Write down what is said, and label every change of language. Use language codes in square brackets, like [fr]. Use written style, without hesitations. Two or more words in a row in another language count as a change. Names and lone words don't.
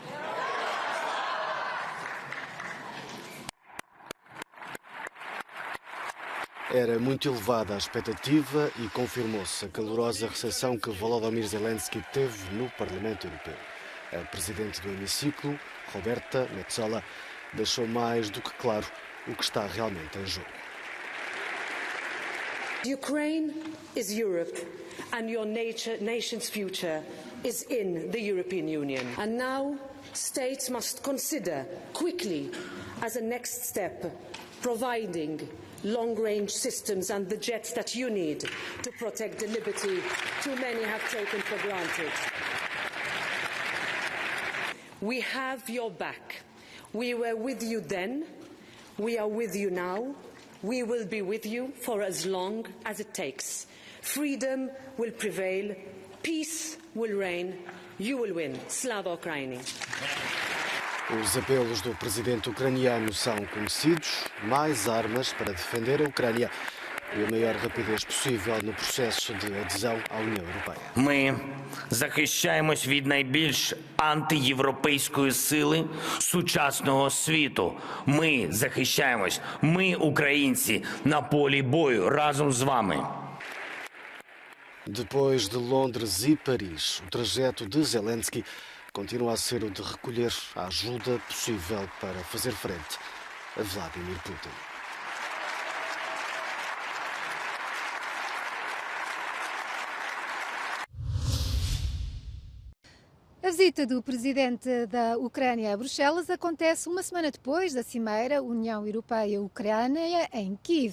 [pt] Era muito elevada a expectativa e confirmou-se a calorosa recepção que Volodymyr Zelensky teve no Parlamento Europeu. A presidente do hemiciclo, Roberta Metsola, deixou mais do que claro o que está realmente em jogo. [en] Ukraine is Europe, and your nation's future is in the European Union. And now, states must consider quickly, as a next step, providing long-range systems and the jets that you need to protect the liberty too many have taken for granted. We have your back. We were with you then. We are with you now. We will be with you for as long as it takes. Freedom will prevail. Peace will reign. You will win. [uk] Слава Україні. [pt] Os apelos do presidente ucraniano são conhecidos: mais armas para defender a Ucrânia e a maior rapidez поссível no processo de adesão à União Europeia. [uk] Ми захищаємось від найбільш антиєвропейської сили сучасного світу. Ми захищаємось, ми, українці, на полі бою разом з вами. [pt] Depois de Londres e Paris, o trajeto de Zelensky continua a ser o de recolher a ajuda possível para fazer frente a Vladimir Putin. A visita do presidente da Ucrânia a Bruxelas acontece uma semana depois da cimeira União Europeia-Ucrânia em Kiev.